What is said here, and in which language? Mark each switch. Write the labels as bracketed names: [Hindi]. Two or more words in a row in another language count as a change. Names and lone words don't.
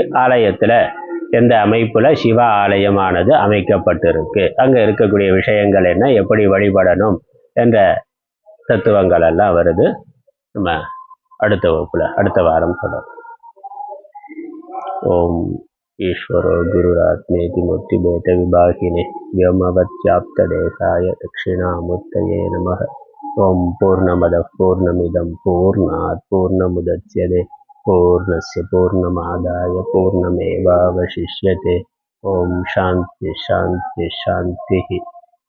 [Tamil] ஆலயத்துல எந்த அமைப்புல சிவ ஆலயமானது அமைக்கப்பட்டிருக்கு, அங்க இருக்கக்கூடிய விஷயங்கள் என்ன, எப்படி வழிபடணும் என்ற தத்துவங்கள் எல்லாம் வருது. நம்ம அடுத்த வகுப்புல அடுத்த வாரம் தொடரும். [Sanskrit] ॐ ईश्वरो गुरुरात्मेति मूर्तिभेद विभागिने व्योमवत्याप्तदेहाय दक्षिणामूर्तये नमः. ओम पूर्णमदः पूर्णमिदं पूर्णात् पूर्णमुदच्यते पूर्णस्य पूर्णमादाय पूर्णमेवावशिष्यते. ओम शांति शांति शांति.